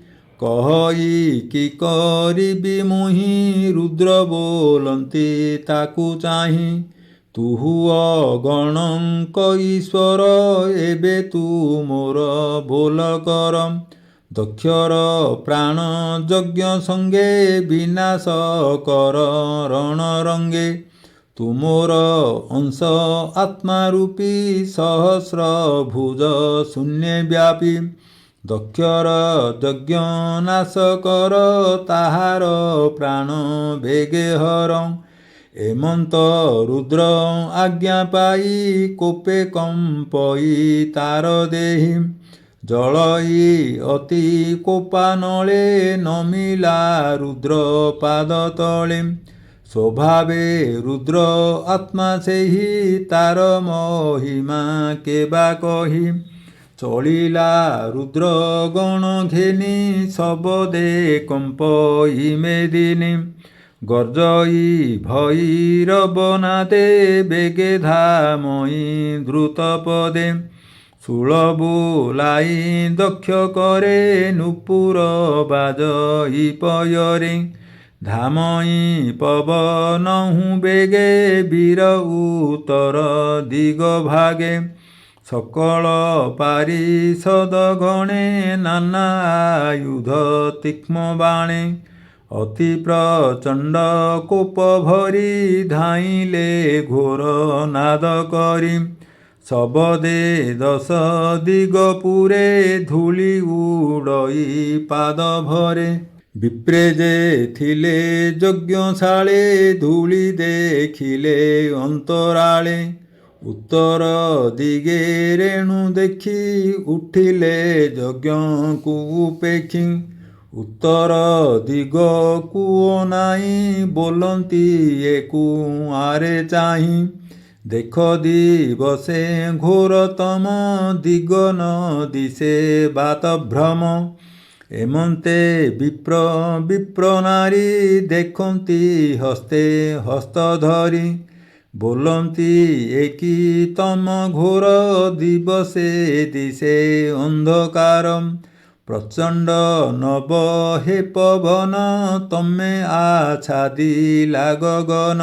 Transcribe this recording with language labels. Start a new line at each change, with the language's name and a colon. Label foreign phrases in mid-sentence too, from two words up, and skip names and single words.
Odia: କହଇ କି କରିବି ମୁହିଁ ରୁଦ୍ର ବୋଲନ୍ତି ତାକୁ ଚାହିଁ। ତୁହି ଗଣଙ୍କ ଈଶ୍ୱର ଏବେ ତୁ ମୋର ବୋଲ କର। ଦକ୍ଷର ପ୍ରାଣ ଯଜ୍ଞ ସଙ୍ଗେ ବିନାଶ କର ରଣରଙ୍ଗେ। ତୁମ୍ଭର ଅଂଶ ଆତ୍ମା ରୂପୀ ସହସ୍ର ଭୁଜ ଶୂନ୍ୟ ବ୍ୟାପୀ। ଦକ୍ଷର ଯଜ୍ଞ ନାଶ କର ତାହାର ପ୍ରାଣ ବେଗେ ହର। ଏମନ୍ତ ରୁଦ୍ର ଆଜ୍ଞା ପାଇ କୋପେ କମ୍ପଇ ତାର ଦେହି। ଜଳଇ ଅତି କୋପାନଳେ ନମିଲା ରୁଦ୍ର ପାଦ ତଳେ। ସ୍ୱଭାବେ ରୁଦ୍ର ଆତ୍ମା ସେହି ତାର ମହିମା କେବା କହି। ଚଳିଲା ରୁଦ୍ର ଗଣ ଘେନି ଶବଦେ କମ୍ପଇ ମେଦିନୀ। ଗର୍ଜଇ ଭୈରବନାଦେ ବେଗେ ଧାମଇ ଦ୍ରୁତ ପଦେ। ଶୂଳ ବୁଲାଇ ଦକ୍ଷ କରେ ନୂପୁର ବାଜଇ ପୟରେ। ଧାମଇ ପବନହୁଁ ବେଗେ ବୀର ଉତ୍ତର ଦିଗ ଭାଗେ। ସକଳ ପାରିଷଦ ଗଣେ ନାନା ଆୟୁଧ ତୀକ୍ଷ୍ଣ ବାଣେ। ଅତି ପ୍ରଚଣ୍ଡ କୋପ ଭରି ଧାଇଁଲେ ଘୋର ନାଦ କରି। ଶବଦେ ଦଶ ଦିଗ ପୁରେ ଧୂଳି ଉଡ଼ଇ ପାଦ ଭରେ। ବିପ୍ରେ ଯେ ଥିଲେ ଯଜ୍ଞଶାଳେ ଧୂଳି ଦେଖିଲେ ଅନ୍ତରାଳେ। ଉତ୍ତର ଦିଗେ ରେଣୁ ଦେଖି ଉଠିଲେ ଯଜ୍ଞକୁ ଉପେକ୍ଷି। ଉତ୍ତର ଦିଗ କୁଆଡ଼େ ନାହିଁ ବୋଲନ୍ତି ଏକୁ ଆରେ ଚାହିଁ। ଦେଖ ଦିବସେ ଘୋରତମ ଦିଗ ନ ଦିଶେ ବାତ ଭ୍ରମ। ଏମନ୍ତେ ବିପ୍ର ନାରୀ ଦେଖନ୍ତି ହସ୍ତେ ହସ୍ତ ଧରି। ବୋଲନ୍ତି ଏକି ତମ ଘୋର ଦିବସେ ଦିଶେ ଅନ୍ଧକାର। ପ୍ରଚଣ୍ଡ ନଭ ହେ ପବନ ତମେ ଆଚ୍ଛାଦିଲା ଗଗନ।